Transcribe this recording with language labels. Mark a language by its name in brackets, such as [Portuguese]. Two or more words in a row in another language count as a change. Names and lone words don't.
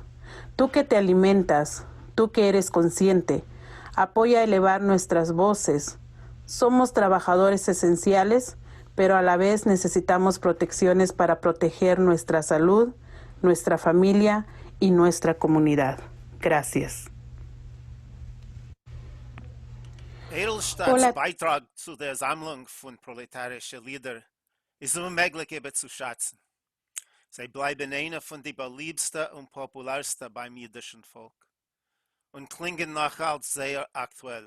[Spanish] Tú que te alimentas, tú que eres consciente, apoya a elevar nuestras voces. Somos trabajadores esenciales, pero a la vez necesitamos protecciones para proteger nuestra salud, nuestra familia y nuestra comunidad. Gracias. [German] Edelstadts Beitrag zu der Sammlung von proletarischen Liedern ist unmöglich zu schätzen. Sie bleiben eine von den beliebtesten und populärsten beim jüdischen Volk und klingen nachher sehr aktuell.